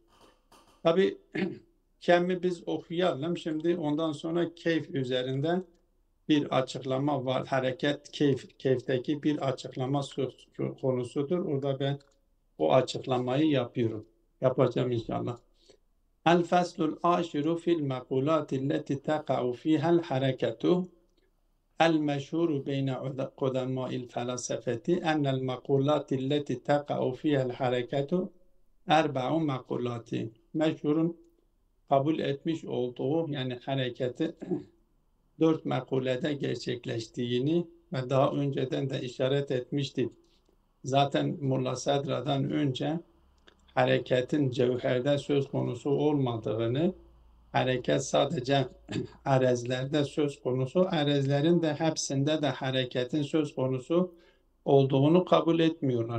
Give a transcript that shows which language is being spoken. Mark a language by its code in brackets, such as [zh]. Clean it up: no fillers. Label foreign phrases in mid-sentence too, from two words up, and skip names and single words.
[tr] Tabi kemi biz okuyalım. Şimdi ondan sonra keyf üzerinde bir açıklama var. Hareket keyfteki bir açıklama söz konusudur. Orada ben o açıklamayı yapacağım inşallah. [ar] الفصل العاشر في المقولات التي تقع فيها الحركة المشهور بين قدماء الفلاسفة أن المقولات التي تقع فيها الحركة أربع مقولات. [tr] Meşhurun kabul etmiş olduğu yani hareketi 4 makulede gerçekleştiğini ve daha önceden de işaret etmiştik. Zaten Mulla Sadra'dan önce hareketin cevherde söz konusu olmadığını, hareket sadece arezlerde söz konusu, arezlerin de hepsinde de hareketin söz konusu olduğunu kabul etmiyorlar.